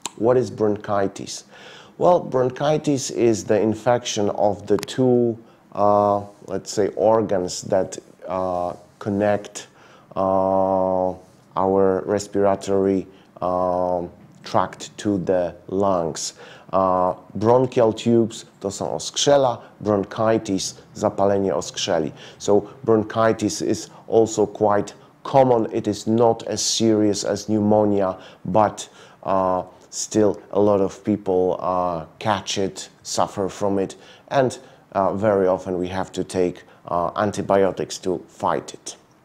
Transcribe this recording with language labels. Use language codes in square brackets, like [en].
[en] What is bronchitis? Well, bronchitis is the infection of the two, let's say, organs that connect our respiratory tract to the lungs. Bronchial tubes [pl] to są oskrzela, bronchitis, zapalenie oskrzeli. [en] So bronchitis is also quite common. It is not as serious as pneumonia, but still a lot of people catch it, suffer from it, and very often we have to take antibiotics to fight it.